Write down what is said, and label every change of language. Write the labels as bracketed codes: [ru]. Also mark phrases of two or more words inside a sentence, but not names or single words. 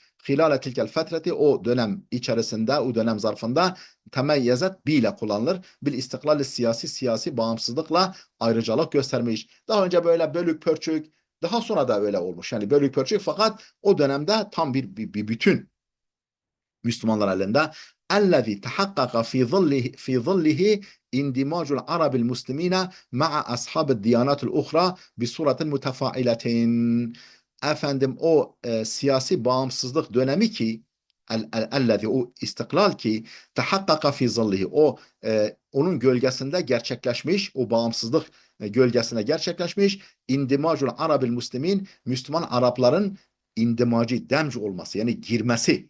[ar] خلال تلك الفترة [tr] o dönem içerisinde, o dönem zarfında [ar] تميزت ب [tr] ile kullanılır. [ar] بالاستقلال [tr] siyasi bağımsızlıkla ayrıcalık göstermiş. Daha önce böyle bölük pörçük, daha sonra da öyle olmuş. Yani bölük pörçük fakat o dönemde tam bir bütün Müslümanlar elinde. [ar] اَلَّذِي تَحَقَّقَ فِي ظِلِّهِ اِنْدِمَاجُ الْعَرَبِ الْمُسْلِمِينَ مَعَ أَصْحَابِ الدِّيَانَاتِ الْاُخْرَى بِصُورَةٍ مُتَفَاعِلَةٍ. [tr] Efendim o siyasi bağımsızlık dönemi ki ellezî o istiklal ki [ar] تحقق في ظله [tr] o onun gölgesinde gerçekleşmiş, o bağımsızlık gölgesinde gerçekleşmiş. [ar] اندماج العرب المسلمين, [tr] Müslüman Arapların indimacı, demc olması yani girmesi.